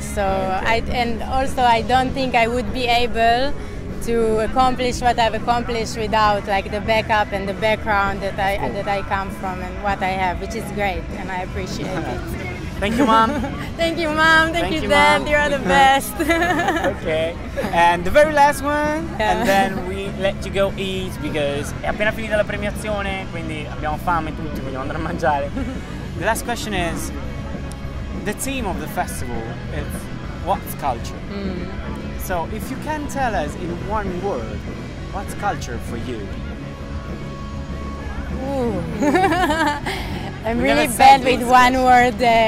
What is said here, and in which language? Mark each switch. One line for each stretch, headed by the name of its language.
English: So and also I don't think I would be able to accomplish what I've accomplished without like the backup and the background that I come from and what I have, which is great, and I appreciate it. Thank you, Mom. Thank you, Mom. Thank you, Dad. Mom. You're the best. Okay. And the very last one, and then we let you go eat because
Italian: è appena finita la premiazione, quindi abbiamo fame tutti, vogliamo andare a mangiare.
English: The last question is, the theme of the festival is what's culture? So if you can tell us in one word, what's culture for you? I'm really bad with one word.